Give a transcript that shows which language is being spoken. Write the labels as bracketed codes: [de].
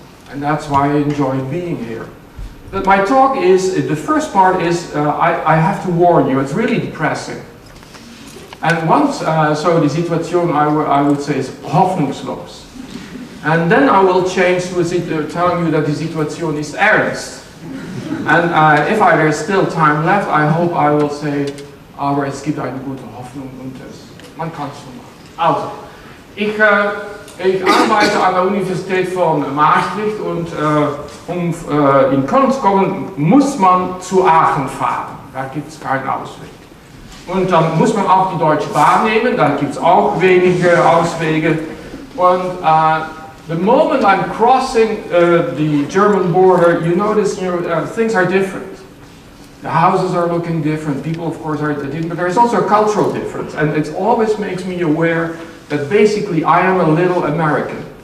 [en] And that's why I enjoy being here. But my talk is, the first part is, I have to warn you, it's really depressing. And once, so the situation I would say is [de] hoffnungslos. [en] And then I will change to telling you that the situation is [de] ernst. [en] And if there's still time left, I hope I will say, [de] aber es gibt eine gute Hoffnung und man kann es schon machen. Also, ich arbeite an der Universität von Maastricht und um in Köln zu kommen, muss man zu Aachen fahren. Da gibt es keinen Ausweg. Und dann muss man auch die Deutsche Bahn nehmen, da gibt es auch wenige Auswege. Und [en] the moment I'm crossing the German border, you notice things are different. The houses are looking different, people of course are different, but there's also a cultural difference. And it always makes me aware that basically I am a little American.